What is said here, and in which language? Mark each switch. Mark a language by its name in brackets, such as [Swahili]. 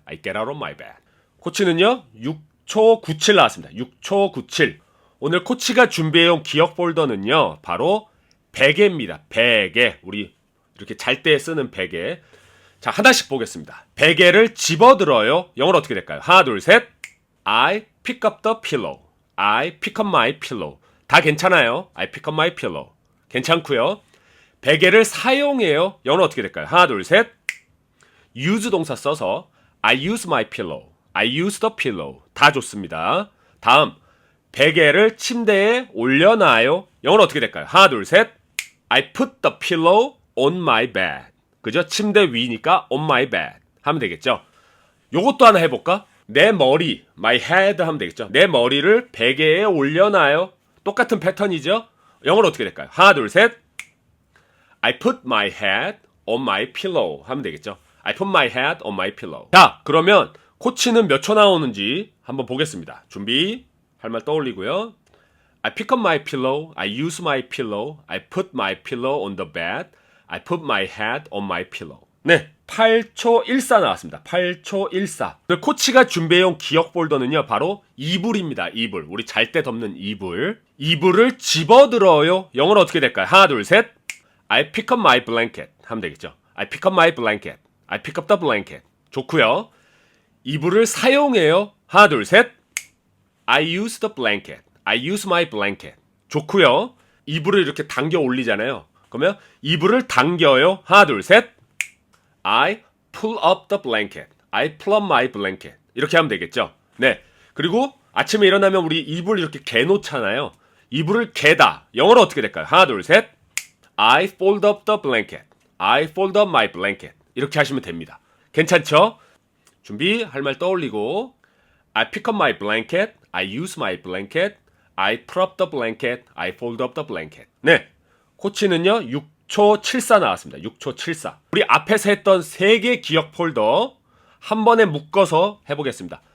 [English] I get out of my bed. [Korean] 코치는요, 6초 97 나왔습니다. 6초 97. 오늘 코치가 준비해온 기억 폴더는요, 바로 베개입니다. 베개. 우리 이렇게 잘 때 쓰는 베개. 자, 하나씩 보겠습니다. 베개를 집어들어요. 영어로 어떻게 될까요? 하나, 둘, 셋. [English] I pick up the pillow. I pick up my pillow. [Korean] 다 괜찮아요. [English] I pick up my pillow. [Korean] 괜찮고요. 베개를 사용해요. 영어로 어떻게 될까요? 하나, 둘, 셋. [English] use [Korean] 동사 써서 [English] I use my pillow. I use the pillow. [Korean] 다 좋습니다. 다음, 베개를 침대에 올려놔요. 영어로 어떻게 될까요? 하나, 둘, 셋. [English] I put the pillow on my bed. [Korean] 그죠? 침대 위니까 [English] on my bed [Korean] 하면 되겠죠? 요것도 하나 해볼까? 내 머리, [English] my head [Korean] 하면 되겠죠? 내 머리를 베개에 올려놔요. 똑같은 패턴이죠? 영어로 어떻게 될까요? 하나, 둘, 셋. [English] I put my head on my pillow [Korean] 하면 되겠죠? [English] I put my head on my pillow. [Korean] 자, 그러면 코치는 몇 초 나오는지 한번 보겠습니다. 준비, 할 말 떠올리고요. [English] I pick up my pillow, I use my pillow, I put my pillow on the bed, I put my head on my pillow. [Korean] 네, 8초 14 나왔습니다. 8초 14. 코치가 준비해온 기억 폴더는요, 바로 이불입니다. 이불. 우리 잘 때 덮는 이불. 이불을 집어들어요. 영어로 어떻게 될까요? 하나, 둘, 셋. [English] I pick up my blanket [Korean] 하면 되겠죠. [English] I pick up my blanket. I pick up the blanket. [Korean] 좋고요. 이불을 사용해요. 하나, 둘, 셋. [English] I use the blanket. I use my blanket. [Korean] 좋고요. 이불을 이렇게 당겨 올리잖아요. 그러면 이불을 당겨요. 하나, 둘, 셋. [English] I pull up the blanket. I pull up my blanket. [Korean] 이렇게 하면 되겠죠. 네. 그리고 아침에 일어나면 우리 이불 이렇게 개놓잖아요. 이불을 개다. 영어로 어떻게 될까요? 하나, 둘, 셋. [English] I fold up the blanket. I fold up my blanket. [Korean] 이렇게 하시면 됩니다. 괜찮죠? 준비, 할 말 떠올리고 [English] I pick up my blanket. I use my blanket. I pull up the blanket. I fold up the blanket. 네. [Korean] 코치는요, 6초 74 나왔습니다. 6초 74. 우리 앞에서 했던 3개 기억 폴더 한 번에 묶어서 해보겠습니다.